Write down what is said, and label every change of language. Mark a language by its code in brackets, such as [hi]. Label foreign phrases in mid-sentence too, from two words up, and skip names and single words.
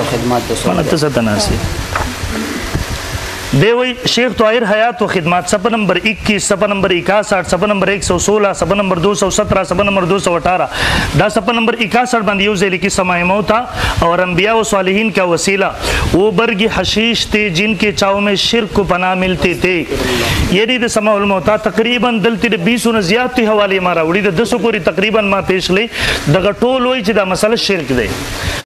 [ur] دیوئی شیخ طاہر حیات و خدمات صفحہ نمبر 21 صفحہ نمبر 61 صفحہ نمبر 116 صفحہ نمبر 217 صفحہ نمبر 218 [ps] دا صفحہ نمبر 61 باندې یو ځای لیکي [ur] سماع موتا اور انبیاء و صالحین کا وسیلہ وہ برگ حشیش تھے جن کے چاؤ میں شرک کو پناہ ملتے تھے [ps] یعنی د سماع الموتا تقریبا دلته د 20 نه زیات حواله ما راوړي د 200 پورې تقریبا ما پیش لې دغه ټول وای چې دا مسله شرک دی